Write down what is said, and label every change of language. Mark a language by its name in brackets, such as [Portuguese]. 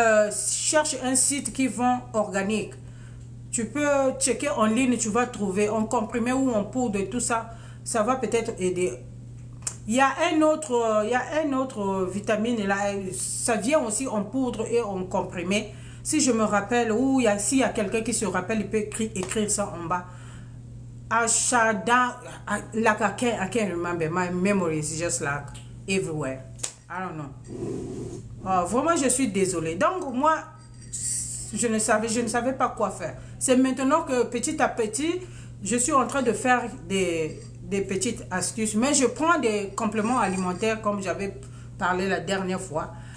[French] Cherche un site qui vend organique. Tu peux checker en ligne, tu vas trouver en comprimé ou en poudre et tout ça. Ça va peut-être aider. Il y a un autre vitamine là, ça vient aussi en poudre et en comprimé. Si je me rappelle, ou s'il y a quelqu'un qui se rappelle, il peut écrire ça en bas. [English] Ashada, like I can't remember. My memory is just like everywhere. I don't know. [French] Oh, vraiment, je suis désolée. Donc, moi, je ne savais pas quoi faire. C'est maintenant que petit à petit, je suis en train de faire des petites astuces. Mais je prends des compléments alimentaires comme j'avais parlé la dernière fois.